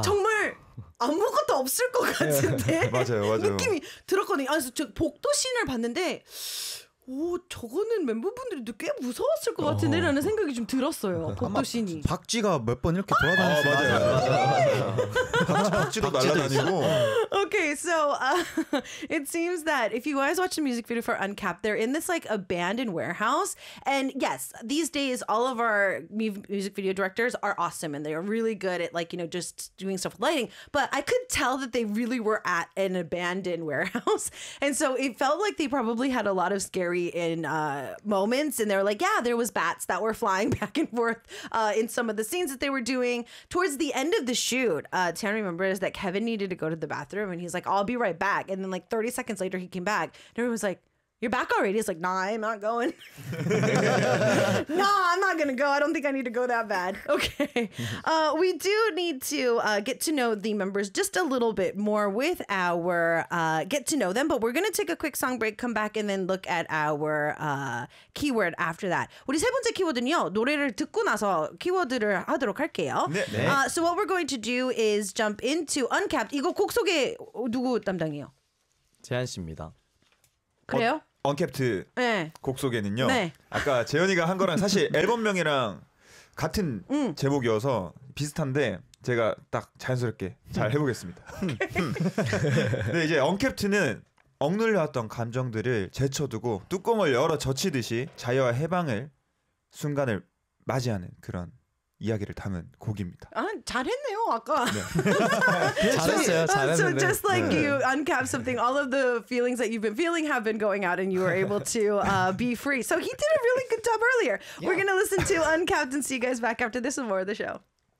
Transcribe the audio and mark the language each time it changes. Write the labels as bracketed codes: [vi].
[ko] 정말 아무것도 없을 것 같은데 맞아요, 맞아요. 느낌이 들었거든요. 그래서 저 복도 씬을 봤는데 오 저거는 멤버분들이 꽤 무서웠을 것 같은데 라는 생각이 좀 들었어요. 복도 씬이 박쥐가 몇 번 이렇게 돌아다녔어요. 맞아요, 맞아요. 박쥐도 날아다니고 [en] Okay, so it seems that if you guys watch the music video for Uncapped, they're in this like abandoned warehouse. And yes, these days, all of our music video directors are awesome and they are really good at like, you know, just doing stuff with lighting. But I could tell that they really were at an abandoned warehouse. And so it felt like they probably had a lot of scary in moments. And they were like, yeah, there was bats that were flying back and forth in some of the scenes that they were doing. Towards the end of the shoot, Tan remembers that Kevin needed to go to the bathroom. And he's like, I'll be right back. And then like 30 seconds later, he came back. And everyone was like, you're back already? He's like, nah, I'm not going. Nah, I'm not going to go. I don't think I need to go that bad. Okay. We do need to get to know the members just a little bit more with our get to know them. But we're going to take a quick song break, come back, and then look at our keyword after that. [ko] 우리 세 번째 키워드는요. 노래를 듣고 나서 키워드를 하도록 할게요. 네. 네. [en] So what we're going to do is jump into Uncapped. [ko] 이거 곡 소개 누구 담당이에요? 재한 씨입니다. 그래요? 언캡트 네. 곡 소개는요. 네. 아까 재현이가 한 거랑 사실 앨범명이랑 같은 제목이어서 비슷한데 제가 딱 자연스럽게 잘 해보겠습니다. 근데 이제 언캡트는 억눌려왔던 감정들을 제쳐두고 뚜껑을 열어 젖히듯이 자유와 해방을 순간을 맞이하는 그런 이야기를 담은 곡입니다. 아, 잘했네요 아까. 네. 잘했어요. 잘했는데. [en] So just like 네. you uncap something, all of the feelings that you've been feeling have been going out, and you were able to be free. So he did a really good job earlier. Yeah. We're gonna listen to Uncapped and see you guys back after this and more of the show.